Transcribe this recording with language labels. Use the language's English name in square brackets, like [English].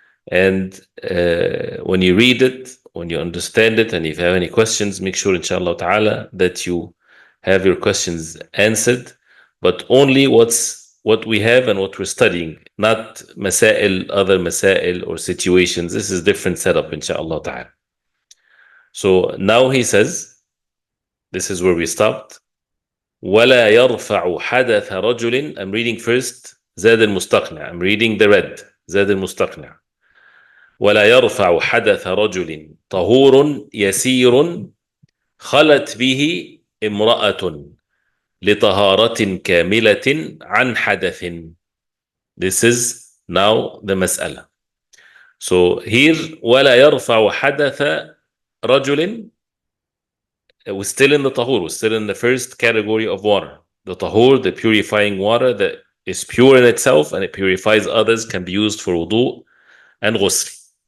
[English] And when you read it, when you understand it, and if you have any questions, make sure, inshallah ta'ala, that you have your questions answered, but only what we have and what we're studying, not masail, other masail or situations. This is different setup, inshallah ta'ala. So now he says, this is where we stopped. [Arabic] وَلَا يَرْفَعُ حَدَثَ رَجُلٍ. [English] I'm reading first Zad al-Mustaqni'. I'm reading the red, Zad al-Mustaqni'. [Arabic] ولا يرفع حدث رجل طهور يسير خلت به امرأة لطهارة كاملة عن حدث. [English] This is now the مسألة. So here [Arabic] ولا يرفع حدث رجل, [English] we're still in the طهور, we're still in the first category of water. The طهور, the purifying water that is pure in itself and it purifies others, can be used for wudu and ghusl.